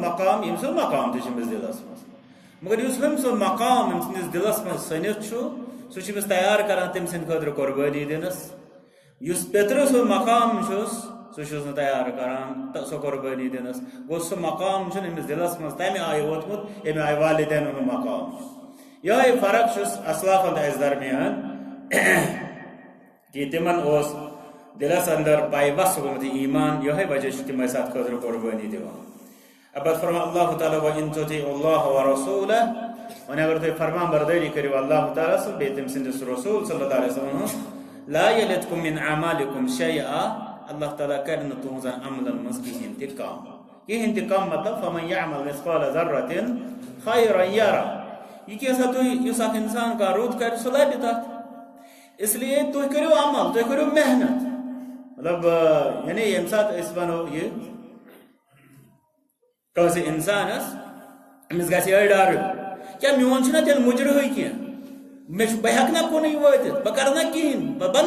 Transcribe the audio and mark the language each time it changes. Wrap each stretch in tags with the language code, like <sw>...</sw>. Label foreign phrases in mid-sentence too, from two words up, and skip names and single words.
<ks>مقام ییٚمۍ سُنٛد مقام تہِ چھُ أمِس دلس منٛز مگر یُس ہُمۍ سُنٛد مقام أمۍ سٕنٛدِس دلس منٛز سٔنِتھ چھُ سُہ چھُ أمِس تیار کران تٔمۍ سٕنٛدِ خٲطرٕ قۄربٲنی دِنس یُس پیٚترٕ سُنٛد مقام چھُس سُہ چھُس نہٕ تیار کران سۄ قۄربٲنی دِنس گوٚو سُہ مقام چھُنہٕ أمِس دلس منٛز تمہِ آیہِ ووتمُت ییٚمہِ آیہِ والدینن ہُنٛد مقام چھُ یِہوٚے فرق چھُس اسلافن تہٕ اَسہِ درمیان کہ تِمن اوس دلس اندر پاے وس گوٚمُت یہِ ایمان یِہوٚے وجہ چھُ تِم ٲسۍ اتھ خٲطرٕ قۄربٲنی دِوان پتہٕ فرماو اللہ تعالیٰ</ks> <ar>وَإِن تُطِیعُوا اللَّهَ وَرَسُولَهُ</ar> <ks>وۄنۍ اگر تُہۍ فرمان بردٲری کٔرِو اللہ تعالیٰ سُنٛد بیٚیہِ تٔمۍ سٕنٛدِس رسوٗل</ks> <ar>صلی اللہ علیہ وسلم</ar> <ks>ہُنٛد</ks> <ar>لا یَلِدکُم مِن اعمالکم شیئا</ar> <ks>اللہ تعالیٰ کرِ نہٕ تُہنٛزن عملن منٛز کِہینۍ تہِ کم مطلب</ks> <ar>فمن یعمل مثقال ذرة خیرا یرہ</ar> <ks>یہ کیٛاہ سا تُہۍ یُس اکھ انسان کانٛہہ رُت کرِ سُہ لبہِ تتھ</ks> <ur>اس لیے</ur> <ks>تُہۍ کٔرِو عمل تُہۍ کٔرِو محنت مطلب یعنی ییٚمہِ ساتہٕ أسۍ ونو یہِ کٲنٛسہِ انسانس أمِس گژھِ یِہوٚے ڈر کیٛاہ میون چھُنہ تیٚلہِ مُجرہٕے کینٛہہ بہٕ ہٮ۪کہٕ نا کُنُے وٲتِتھ بہٕ کرٕ نا کِہینۍ بہٕ بنہٕ</ks>